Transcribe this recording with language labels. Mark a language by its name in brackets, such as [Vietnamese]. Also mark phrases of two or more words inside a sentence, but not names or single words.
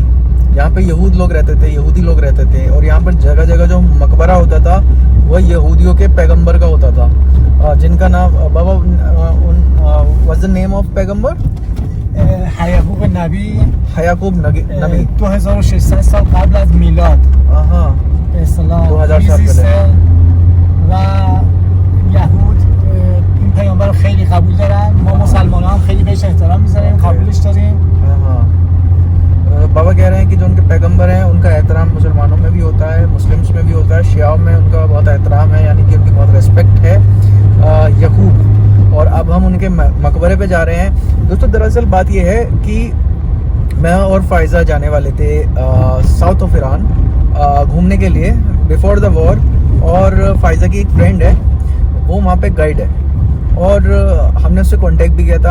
[Hindi] यहाँ पे यहूद लोग रहते थे, यहूदी लोग रहते थे, और यहाँ पर जगह जगह जो मकबरा होता था वह यहूदियों के पैगंबर का होता था, जिनका नाम बाबा [English] what's the name of [Hindi] पैगंबर? [Persian] याकूब नबी। याकूब नबी 2600 साल قبل از میلاد. [Hindi] हाँ, [Persian] به اصطلاح 2000 سال زیسته و یهود این پیامبر رو خیلی قبول دارن. ما مسلمان هم خیلی بهش احترام میذاریم، قبولش داریم. [Hindi] हाँ। बाबा कह रहे हैं कि जो उनके पैगंबर हैं उनका एहतराम मुसलमानों में भी होता है, मुस्लिम्स में भी होता है, शियाओं में उनका बहुत एहतराम है, यानी कि उनकी बहुत रिस्पेक्ट है। यकूब, और अब हम उनके मकबरे पे जा रहे हैं। दोस्तों दरअसल बात यह है कि मैं और फायज़ा जाने वाले थे [English] south of Iran [Hindi] घूमने के लिए [English] before the war, [Hindi] और फायज़ा की एक फ्रेंड है वो वहाँ पे गाइड है, और हमने उससे कांटेक्ट भी किया था।